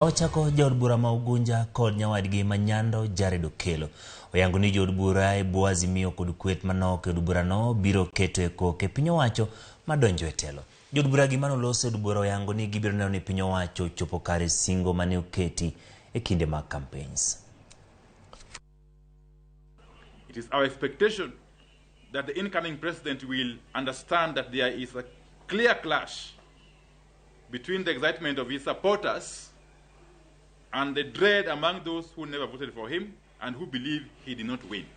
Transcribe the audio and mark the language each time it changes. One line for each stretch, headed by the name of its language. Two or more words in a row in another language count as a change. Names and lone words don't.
Luo (Kenya and Tanzania): Ochako Jood Bura ma Ugunja kod nyawadgi Manyando Jared Okelo. Oyango ni Jood Bura e bwo Azimio kod kwet manok Jood Bura no biro keto e koke piny owacho madonjo e telo. Jood Bura gi manoloso Jood Bura oyango ni gibiro neno ni piny owacho chopo kare singo mane oketi e kinde mag campaigns.
English: It is our expectation that the incoming president will understand that there is a clear clash between the excitement of his supporters and the dread among those who never voted for him and who believe he did not win.